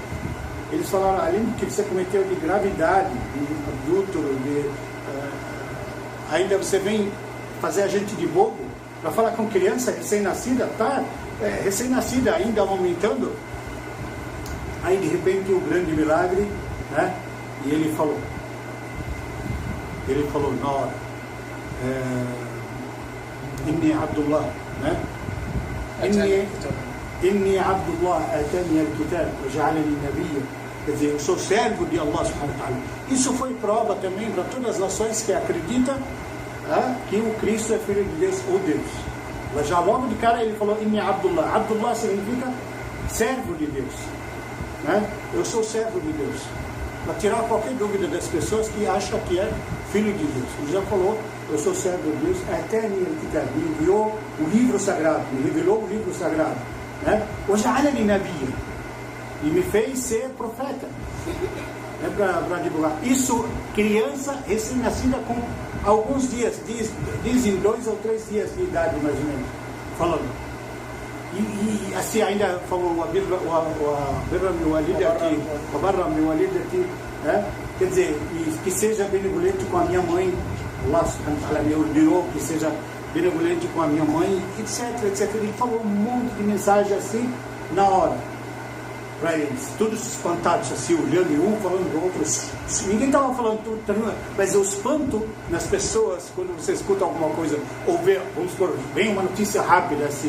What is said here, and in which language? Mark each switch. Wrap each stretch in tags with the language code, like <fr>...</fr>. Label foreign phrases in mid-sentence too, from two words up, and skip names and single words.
<pt>Eles falaram, além do que você cometeu de gravidade, de adúltero, ainda você vem fazer a gente de bobo, para falar com criança recém-nascida, recém-nascida ainda aumentando. Aí de repente o grande milagre, né? E ele falou na hora,</pt> <ar>إني عبد الله, né? إني عبد الله آتاني الكتاب وجعلني نبيا.</ar> <pt>Quer dizer, eu sou servo de Allah</pt> <ar>سبحانه وتعالى.</ar> <pt>Isso foi prova também para todas as nações que acreditam que o Cristo é filho de Deus ou Deus. Mas já logo de cara ele falou</pt> <ar>إني عبد الله.</ar> <pt>Abdullah significa servo de Deus, né? Eu sou servo de Deus. Para tirar qualquer dúvida das pessoas que acham que é filho de Deus. Ele já falou, eu sou servo de Deus, até me enviou o livro sagrado, me revelou o livro sagrado, né?</pt> <ar>وَجَعَلَنِي نَبِيًّا,</ar> <pt>e me fez ser profeta, né? Para divulgar. Isso, criança recém-nascida com alguns dias, dizem 2 ou 3 dias de idade mais ou menos, falando. E assim ainda falou o Barram meu Walid aqui, quer dizer, que seja benevolente com a minha mãe, Allah</pt> <ar>سبحانه وتعالى</ar> <pt>me ordenou que seja benevolente com a minha mãe, etc. Ele falou um monte de mensagem assim na hora para eles, todos espantados assim, olhando e um falando do outro. Ninguém estava falando tudo, mas o espanto nas pessoas quando você escuta alguma coisa ou vê, vamos supor, vem uma notícia rápida assim.</pt>